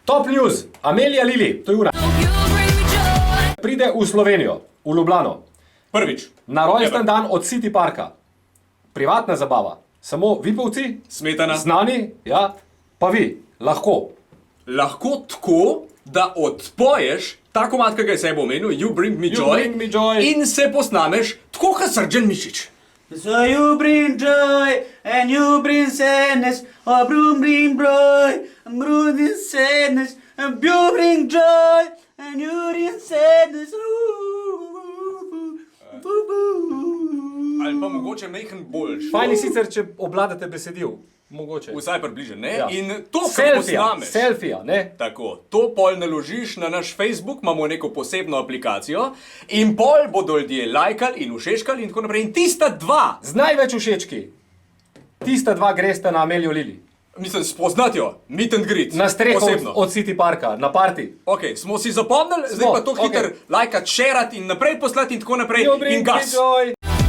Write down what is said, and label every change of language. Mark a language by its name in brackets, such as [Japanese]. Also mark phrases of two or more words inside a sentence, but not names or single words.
[English] Top news, [Slovenian] Amelia Lily, to je ura. Pride v Slovenijo, v Ljubljano. Prvič. Na rojsten dan od City Parka. Privatna zabava. Samo vipovci, Smetana. znani, ja, pa vi, lahko. Lahko tako, da odpoješ ta komad, ki ga je Sebo omenil, You Bring Me Joy, Bring Me Joy. in se posnameš tako, kot Srđan Mišič. [English] So you bring joy and you bring sadness, or bring joy and bring sadness, and you bring joy and you bring sadness. [Slovenian] Ali pa mogoče mehen boljš. Fajn je sicer, če obladate besedil. Mogoče. Vsaj približen, ne? Ja. In to, kar Selfija, posnameš. selfija, ne? Tako, to pol naložiš na naš Facebook, imamo neko posebno aplikacijo in pol bodo ljudje lajkali in všečkali in tako naprej. In tista dva, Z največ všečki. Tista dva gresta na Amelio Lily. mislim, spoznati jo, [English] meet and greet. [Slovenian] Na streho Posebno. od City Parka, na party. Ok, smo si zapomnili, zdaj pa to okej. hiter lajkat, šerat in naprej poslati in tako naprej. [English] You bring [Slovenian] In [English] me gas. joy.